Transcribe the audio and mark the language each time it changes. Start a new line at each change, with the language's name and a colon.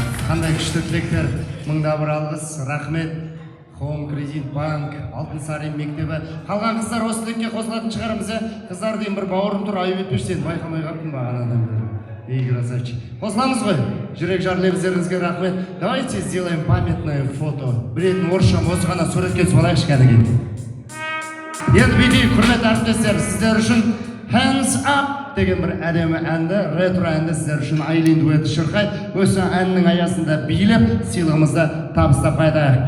Kazakh: Қандай күшті тілектер, мыңда бір алғыс, рахмет. Хоум Кредит Банк, Алтын Сарин мектебі. Қалған қыздар осы тілекке қосылатын шығарымыз. Қыздар дейін бір бауырым тұр, айып етпеш, сен байқамай қаптың бағанадан бері. Ей, красавчик. Қосыламыз ғой? Жүрек жарлебіздеріңізге рахмет.
Russian: Давайте сделаем памятное фото.
Kazakh: Білетін орысшам осы ғана суретке түсіп кәдеге. Енді бүйдей, құрметті әріптестер, сіздер үшін Hands Up деген бір әдемі әнді, ретро әнді сіздер үшін Айлин дуэті шырқай. Осы әннің аясында билеп, сыйлығымызды табыстап қайтайық.